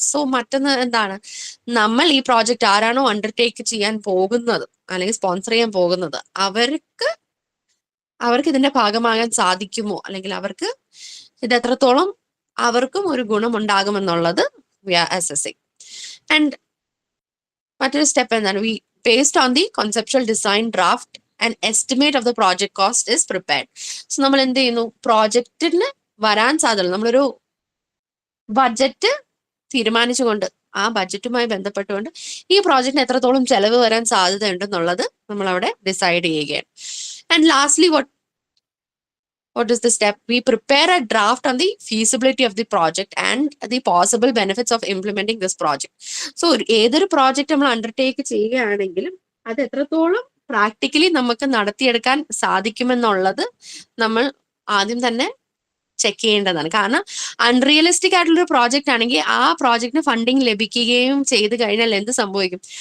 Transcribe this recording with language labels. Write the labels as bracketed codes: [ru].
[ml] So മറ്റൊന്ന് എന്താണ്? നമ്മൾ ഈ പ്രോജക്റ്റ് ആരാണോ അണ്ടർടേക്ക് ചെയ്യാൻ പോകുന്നത് അല്ലെങ്കിൽ സ്പോൺസർ ചെയ്യാൻ പോകുന്നത് അവർക്ക് ഇതിന്റെ ഭാഗമാകാൻ സാധിക്കുമോ, അല്ലെങ്കിൽ അവർക്ക് ഇത് എത്രത്തോളം അവർക്കും ഒരു ഗുണമുണ്ടാകുമെന്നുള്ളത് [en] we are assessing. [ml] And മറ്റൊരു സ്റ്റെപ്പ് എന്താണ്? [en] we based on the conceptual design draft an estimate of the project cost is prepared. [ml] So നമ്മൾ എന്ത് ചെയ്യുന്നു? പ്രോജക്റ്റിന് വരാൻ സാധ്യത, നമ്മളൊരു ബഡ്ജറ്റ് തീരുമാനിച്ചുകൊണ്ട് ആ ബഡ്ജറ്റുമായി ബന്ധപ്പെട്ടുകൊണ്ട് ഈ പ്രോജക്റ്റിന് എത്രത്തോളം ചെലവ് വരാൻ സാധ്യത ഉണ്ടെന്നുള്ളത് നമ്മൾ അവിടെ ഡിസൈഡ് ചെയ്യുകയാണ്. And lastly [en] what is the step? We prepare a draft on the feasibility of the project and the possible benefits of implementing this project. [ml] So ഏതൊരു പ്രോജക്റ്റ് നമ്മൾ അണ്ടർടേക്ക് ചെയ്യുകയാണെങ്കിലും അത് എത്രത്തോളം പ്രാക്ടിക്കലി നമുക്ക് നടത്തിയെടുക്കാൻ സാധിക്കുമെന്നുള്ളത് നമ്മൾ ആദ്യം തന്നെ ചെക്ക് ചെയ്യേണ്ടതാണ്. കാരണം അൺറിയലിസ്റ്റിക് ആയിട്ടുള്ളൊരു പ്രോജക്റ്റ് ആണെങ്കിൽ ആ പ്രോജക്റ്റിന് ഫണ്ടിങ് ലഭിക്കുകയും ചെയ്ത് കഴിഞ്ഞാൽ എന്ത് സംഭവിക്കും?